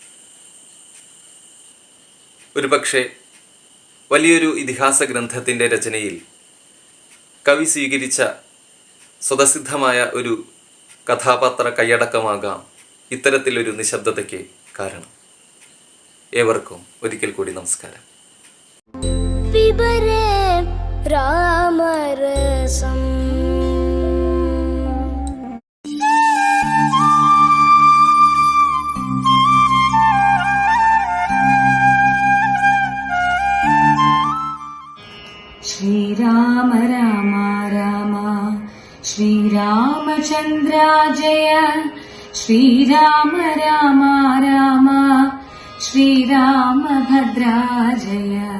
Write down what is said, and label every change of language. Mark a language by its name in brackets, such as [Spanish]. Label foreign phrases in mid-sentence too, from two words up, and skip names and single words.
[Malayalam] ഒരുപക്ഷെ വലിയൊരു ഇതിഹാസ ഗ്രന്ഥത്തിൻ്റെ രചനയിൽ കവി സ്വീകരിച്ച സ്വതസിദ്ധമായ ഒരു കഥാപാത്ര കൈയടക്കമാകാം ഇത്തരത്തിലൊരു നിശബ്ദതയ്ക്ക് കാരണം. ഏവർക്കും ഒരിക്കൽ കൂടി നമസ്കാരം. [Sanskrit] पिबरे रामरसम्. श्रीराम राम राम श्रीरामचन्द्र जय, श्रीराम राम राम श्रीरामभद्रा जय,